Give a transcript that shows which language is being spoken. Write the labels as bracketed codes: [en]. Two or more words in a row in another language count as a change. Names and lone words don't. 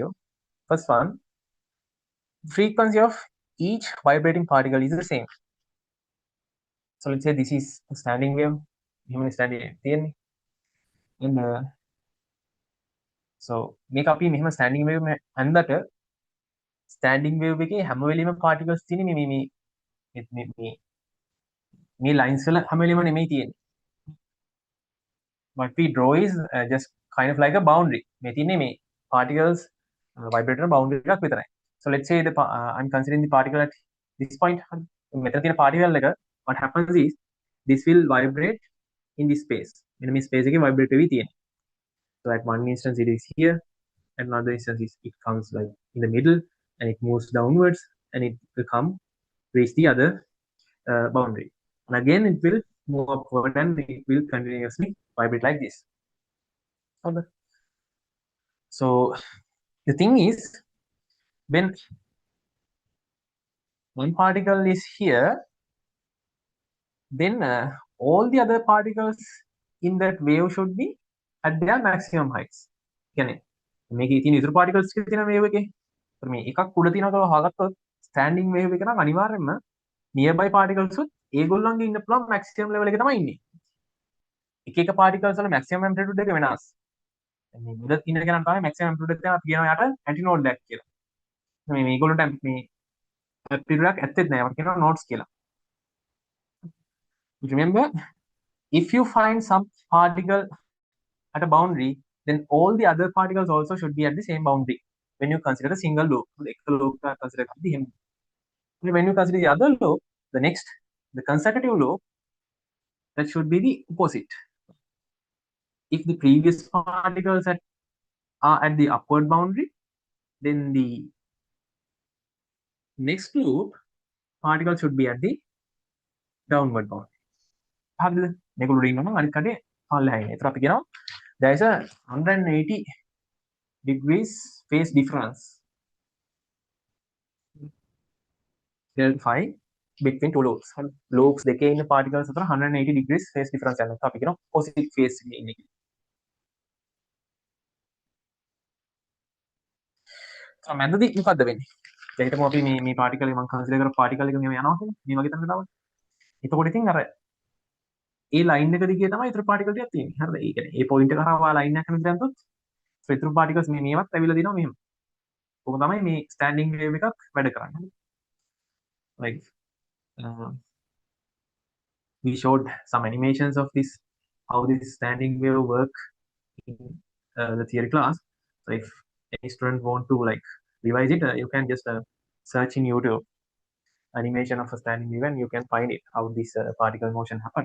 [en] First one, frequency of each vibrating particle is the same. So let's say this is a standing wave, human standing wave, and so make up මෙහෙම standing wave අන්දට standing wave [si] එකේ හැම වෙලෙම particles තියෙන්නේ මේ lines වල හැම වෙලෙම නෙමෙයි තියෙන්නේ. [en] What we draw is just kind of like a boundary. [si] මේ තියෙන්නේ මේ [en] particles vibrator boundary [si] එකක් විතරයි. [en] So let's say I'm considering the particle at this point. [si] මෙතන තියෙන particle එක, [en] what happens is this will vibrate in this space. [si] මෙන්න මේ space එකේ vibrate වෙවි තියෙන්නේ. [en] So at one instance it is here, at another instance it comes like in the middle, and it moves downwards, and it will come reach the other boundary, and again it will move upward, and it will continuously vibrate like this. Okay. So the thing is, when one particle is here, then all the other particles in that wave should be at their maximum heights. [si] කියන්නේ මේකේ තියෙන ඉතුරු particles ටික තියෙන wave එකේ. ඒතර මේ එකක් උඩ තියෙනවා කියලා හොයාගත්තොත් standing wave එක නම් අනිවාර්යයෙන්ම [en] nearby particles [si] උත් ඒගොල්ලන්ගේ ඉන්න පුළුවන් [en] maximum level [si] එකේ තමයි ඉන්නේ. එක එක particles වල [en] maximum amplitude [si] එක වෙනස්. මේ මුල ඉන්න කෙනා තමයි [en] maximum amplitude [si] එක අපි කියනවා යට [en] antinode lag [si] කියලා. මේ මේගොල්ලන්ට මේ amplitude එකක් ඇත්තෙත් නෑ. අපිට කියනවා nodes කියලා. [en] Remember, if you find some particle at a boundary, then all the other particles also should be at the same boundary. When you consider a single loop, consider when you consider the other loop, the consecutive loop, that should be the opposite. If the previous particles are at the upward boundary, then the next loop particle should be at the downward boundary. [si] හරිද? මේගොල්ලෝ ඉන්නවා අනිත් කඩේ පල්ලෙහා ඉන්නේ. ඒතර අපි කියනවා [en] there is a 180 degrees phase difference delta phi between two loops. [si] Loops දෙකේ ඉන්න particles අතර [en] 180 degrees phase difference [si] යනවා. අපි කියනවා [en] opposite phase [si] එකේ ඉන්නේ කියලා. මැදදී මොකද්ද වෙන්නේ? දැන් හිතමු අපි මේ particle එක මම consider කරපු particle එක මෙහෙම යනවා කියලා. මේ වගේ තමයි දාන්නේ. එතකොට ඉතින් අර ඒ line එක දිගේ තමයි ඉතුරු particle ටිකක් තියෙන්නේ. හරිද? ඒ කියන්නේ ඒ point එක කරා line එකක් කරන දැන්තොත් ඉතුරු particles මේවත් ඇවිල්ලා දිනවා මෙහෙම. ඕක තමයි මේ standing wave එකක් වැඩ කරන්නේ. [en] Like we showed some animations of this, how this standing wave work in the theory class. So if any student want to like revise it, you can just search in YouTube animation of a standing wave and you can find it how this particle motion happened.